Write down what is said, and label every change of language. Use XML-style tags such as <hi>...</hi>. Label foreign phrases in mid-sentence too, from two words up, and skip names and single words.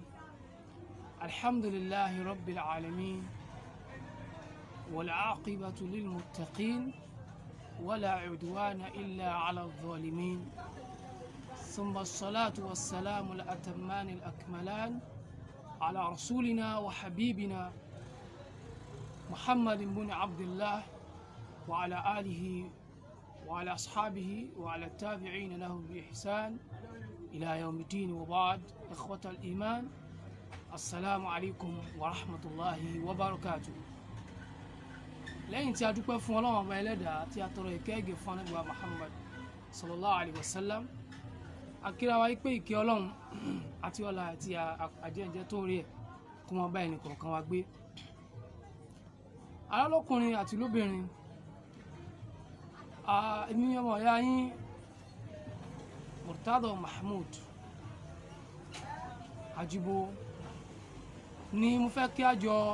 <ar>الحمد لله رب العالمين والعاقبة للمتقين ولا عدوان إلا على الظالمين، ثم الصلاة والسلام الأتمان الأكملان على رسولنا وحبيبنا محمد بن عبد الله وعلى آله وعلى أصحابه وعلى التابعين لهم بإحسان إلى يوم الدين. وبعد، إخوة الإيمان، السلام عليكم ورحمة الله وبركاته.</ar> <yo>lẹ́yìn tí a dúpẹ́ fún Ọlọ́run ọba ẹlẹ́dàá tí a tọrọ ìkẹ́ ìgẹ̀ fún Ànábì wa Muhammad</yo> <ar>صلى الله عليه وسلم,</ar> <yo>a kíra wa pé ìkẹ́ Ọlọ́run àti ọlá àti àjẹjẹ tó rí ẹ̀ kó máa bá ẹnì kọ̀ọ̀kan wa gbé. alálọ́kùnrin àti lóbìnrin, èmi ọmọ ìyá yín Murtada Mahmood Ajibo ni mo fẹ́ kí a jọ</yo>